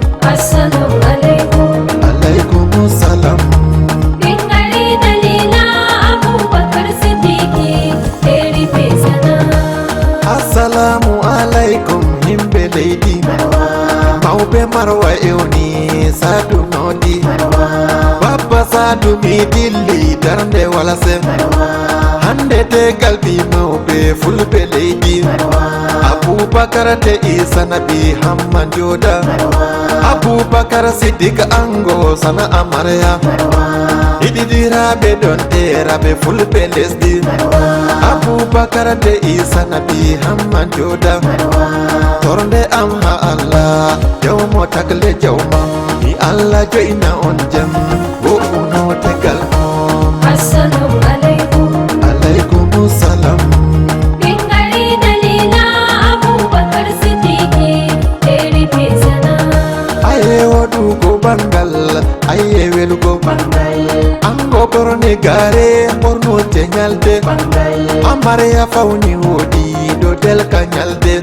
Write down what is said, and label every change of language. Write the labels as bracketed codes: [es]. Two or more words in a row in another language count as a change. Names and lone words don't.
[ar] السلام عليكم. عليكم السلام. [ff] Min gari Dalila Abubakar Siddiqui, Seri Besana. [ar] السلام عليكم, [ff] himɓe leydi. Marwa. Mawɓe Marwa ewni Sadu nodi. Marwa. Babba Sadu mi dilli darnde wala sem. Marwa. Hande te galbi mawɓe fulɓe leydi. Marwa. Abubakar te Isa Nabi Hamman joda. Marwa. Abubakar Siddiq ango sana amarya. Marwa. Ididiraɓe ɗon teraɓe fulɓe lesdi. Marwa. Abubakar te Isa Nabi Hamman joda. Marwa. Torde am ha Allah, jawmo tagle jawma. Mi Allah joina on jam, wo uno tegal on. [ar] السلام عليكم. عليكم السلام. [ff] Min gari Dalila Abubakar Siddiqui, Seri Besana. Aye waɗugo bangal, aye welugo. Bangal. Ango borne gare, borno te nyalde. Bangal. Amarya fauni wodi, do del ka nyalde.